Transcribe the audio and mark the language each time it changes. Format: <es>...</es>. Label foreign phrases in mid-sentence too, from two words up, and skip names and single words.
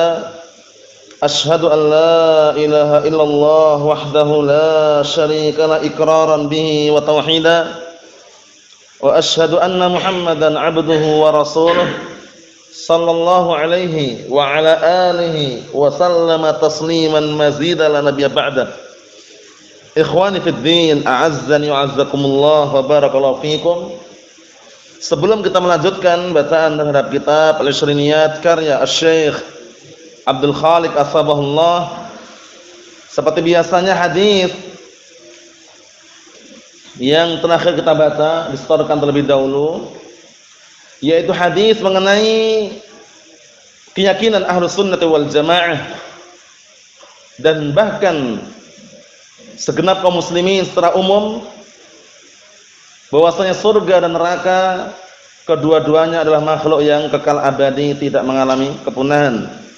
<ar>أشهد أن لا إله إلا الله وحده لا شريك له إقرارا به وتوحيدا، وأشهد أن محمدا عبده ورسوله صلى الله عليه وعلى آله وسلم تسليما مزيدا لا نبي بعده. إخواني في الدين، أعزني وأعزكم الله وبارك الله فيكم.</ar> <id>Sebelum kita melanjutkan bacaan terhadap kitab Al-Ishriniyat karya Asy-Syaikh Abdul Khaliq As-Sabahullah, seperti biasanya hadis yang terakhir kita baca disetorkan terlebih dahulu, yaitu hadis mengenai keyakinan Ahlus Sunnah wal Jamaah dan bahkan segenap kaum muslimin secara umum bahwasanya surga dan neraka kedua-duanya adalah makhluk yang kekal abadi, tidak mengalami kepunahan.</id>